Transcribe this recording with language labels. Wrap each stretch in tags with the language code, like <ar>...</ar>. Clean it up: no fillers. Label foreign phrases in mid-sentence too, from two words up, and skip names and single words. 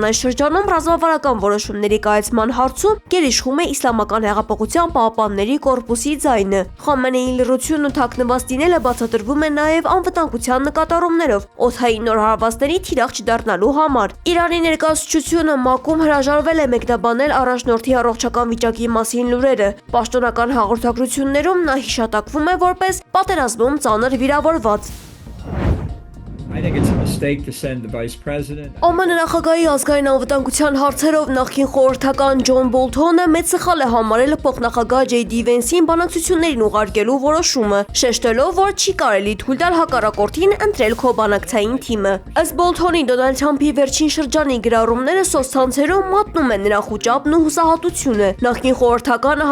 <hy>այս շրջանում ռազմավարական որոշումների կայացման հարցում գերիշխում է Իսլամական հեղափոխության պահապանների կորպուսի ձայնը։ Խամենեիի լռությունն ու թաքնված լինելը բացատրվում է նաեւ անվտանգության նկատառումներով, օդային նոր հարվածների թիրախ չդառնալու համար։ Իրանի ներկայացուցչությունը ՄԱԿ-ում հրաժարվել է մեկնաբանել առաջնորդի առողջական վիճակի մասին լուրերը։ Պաշտոնական հաղորդագրություններում նա հիշատակվում է որպես պատերազմում ծանր վիրավորված։</hy> <en>I think it's a mistake to send the vice president.</en> <hy>ԱՄՆ նախագահի ազգային անվտանգության հարցերով նախկին խորհրդական Ջոն Բոլթոնը մեծ սխալ է համարել փոխնախագահ JD Vance-ին բանակցություններին ուղարկելու որոշումը, շեշտելով, որ չի կարելի թույլ տալ հակառակորդին ընտրել քո բանակցային թիմը։ Ըստ Բոլթոնի, Դոնալդ Թրամփի վերջին շրջանի գրառումները սոցցանցերում մատնում են նրա խուճապն ու հուսահատությունը։ Նախկին խորհրդականը</hy>